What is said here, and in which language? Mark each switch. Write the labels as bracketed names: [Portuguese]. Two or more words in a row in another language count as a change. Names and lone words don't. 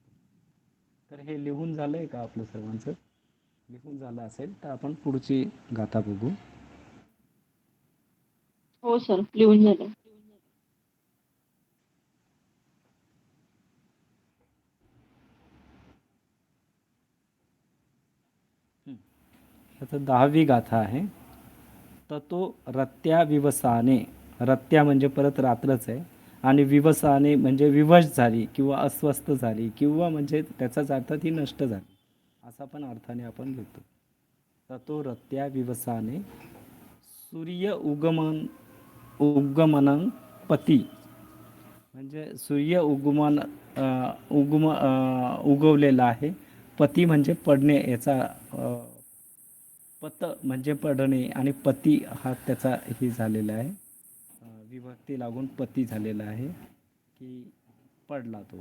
[Marathi] तर हे लिहून झालंय का आपलं सर्वांचं? लिहून झालं असेल तर आपण पुढची गाथा बघू. हो सर, लिहून झालं. आता 10वी गाथा आहे. [Sanskrit] ततो रत्या विवसाने. [Marathi] रत्या म्हणजे परत रात्रच आहे आणि विवसाने म्हणजे विवश झाली किंवा अस्वस्थ झाली किंवा म्हणजे त्याचाच अर्थ ती नष्ट झाली असा पण अर्थाने आपण घेतो. [Sanskrit] ततो रत्या विवसाने सूर्य उगमनं पती [Marathi] म्हणजे सूर्य उगवलेला आहे. पती म्हणजे पडणे याचा पत म्हणजे पडणे आणि पती हा त्याचा हे झालेला आहे. विभक्ती लागून पती झालेला आहे की पडला तो.